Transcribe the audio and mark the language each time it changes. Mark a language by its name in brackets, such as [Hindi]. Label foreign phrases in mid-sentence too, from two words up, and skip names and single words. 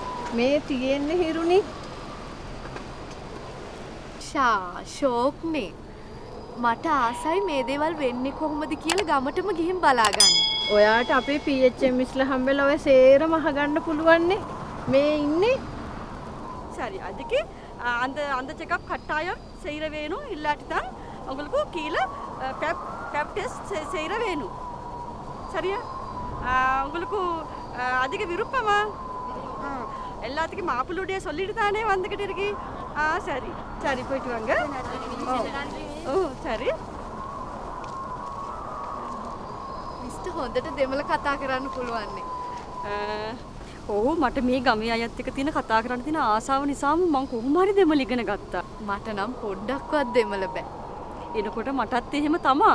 [Sinhala] මේ තියෙන්නේ හිරුනි. ෂෝක්නේ. මට ආසයි මේ දේවල් වෙන්නේ කොහොමද කියලා ගමටම ගිහින් බලා ගන්න. ඔයාට අපේ PHM ඉස්ලා හම්බෙලා ඔය සේරම අහගන්න පුළුවන්නේ. මේ ඉන්නේ. [Tamil] சரி அதுக்கு அந்த அந்த செக்கப் கட்டாயம் செய்கிற வேணும் இல்லாட்டி தான் உங்களுக்கு கீழே [English] pap test [Tamil] செய்கிற வேணும் சரியா உங்களுக்கு அதிக விருப்பமா எல்லாத்துக்கும் மாப்பிள்ளுடைய சொல்லிட்டு தானே வந்துக்கிட்டு இருக்கி. சரி சரி போயிட்டு வாங்க. ஓ சரி. [Sinhala] මිස්ටර් හොඳට දෙමළ කතා කරන්න පුළුවන් නේ. ඔව් මට මේ ගමේ අයත් එක්ක තියෙන කතා කරන්න තියෙන ආසාව නිසාම මම කොහොම හරි දෙමළ ඉගෙන ගත්තා. මට නම් පොඩ්ඩක්වත් දෙමළ බෑ. එනකොට මටත් එහෙම තමා.